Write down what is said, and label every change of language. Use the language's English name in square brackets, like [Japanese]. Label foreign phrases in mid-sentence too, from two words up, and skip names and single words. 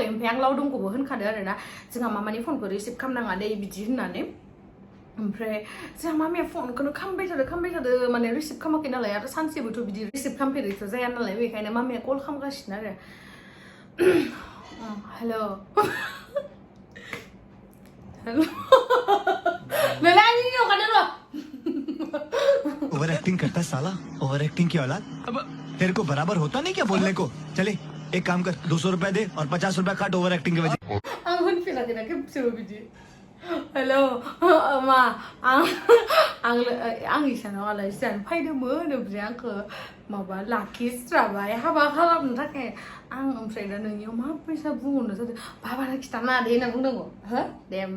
[Bodo] ओमफ्राय आं लावदुमखौबो होनखादो आरोना जोंहा मामानि फनखौ रिसिभ खालामनाङा दे बिदि होननानै। ओमफ्राय जोंहा मामाया फनखौनो खालामबाय थादो माने रिसिभ खालामाखै नालाय आरो सानसेबोथ' बिदि रिसिभ खालामफेरैथ' जाया नालाय बेखायनो मामाया कल खालामगासिनो आरो हेलौ [English] over acting [Hindi] करता साला [English] over acting [Hindi] की औलाद। अब तेरे को बराबर होता नहीं क्या बोलने को। चले एक काम कर 200 रुपया दे और 50 रुपया काट [English] over acting [Hindi] के वजह। [Bodo] हेलौ मा आं इसानाव आलासि जानो फैदोंमोन ओमफ्राय आंखौ माबा लाखिस्राबाय हाबा खालामनो थाखाय आं ओमफ्राय दा नोंनियाव मा फैसा बुंहरनो जादों बाबानो खिथाना दे होनना बुंनांगौ हो दे होमबा